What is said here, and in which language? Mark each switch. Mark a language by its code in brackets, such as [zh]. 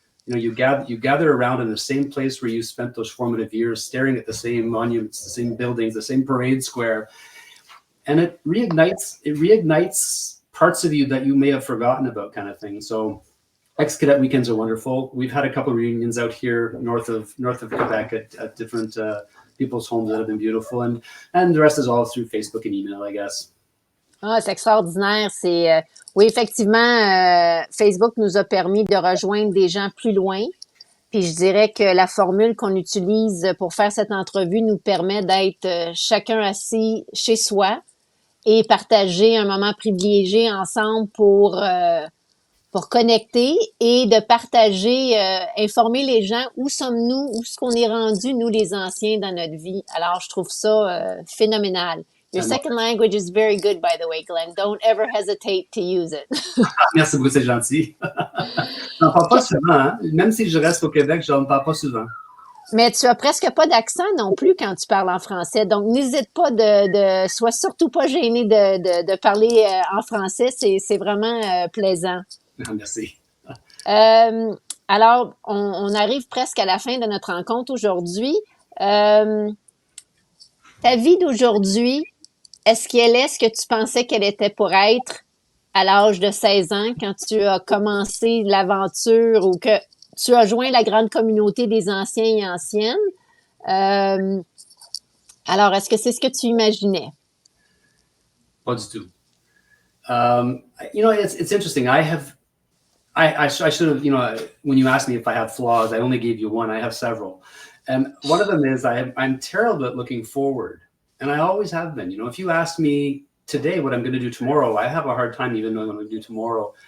[en] You know, you gather around in the same place where you spent those formative years, staring at the same monuments, the same buildings, the same parade square, and it reignites parts of you that you may have forgotten about, kind of thing. So, ex-cadet weekends are wonderful. We've had a couple of reunions out here north of Quebec at different people's homes that have been beautiful, and the rest is all through Facebook and email, I guess. [fr] Ah, c'est extraordinaire. Oui, effectivement, Facebook nous a permis de rejoindre des gens plus loin. Puis je dirais que la formule qu'on utilise pour faire cette entrevue nous permet d'être chacun assis chez soi et partager un moment privilégié ensemble pour connecter et de partager, informer les gens où sommes-nous, où est-ce qu'on est rendu, nous les anciens, dans notre vie. Alors, je trouve ça phénoménal. [en] Your second language is very good, by the way, Glenn. Don't ever hesitate to use it. [fr] Merci beaucoup, c'est gentil. Je n'en parle pas souvent, hein? Même si je reste au Québec, je n'en parle pas souvent. Mais tu as presque pas d'accent non plus quand tu parles en français. Donc, n'hésite pas sois surtout pas gêné de parler en français. C'est vraiment plaisant. Merci. Alors, on arrive presque à la fin de notre rencontre aujourd'hui. Ta vie d'aujourd'hui, est-ce qu'elle est ce que tu pensais qu'elle était pour être à l'âge de 16 ans quand tu as commencé l'aventure ou que tu as joint la grande communauté des anciens et anciennes? Euh, alors, est-ce que c'est ce que tu imaginais? Pas du tout. [en] It's interesting. I should have, when you asked me if I have flaws, I only gave you one. I have several. And one of them is I'm terrible at looking forward. And I always have been. If you ask me today what I'm going to do tomorrow, I have a hard time even knowing what I'm going to do tomorrow.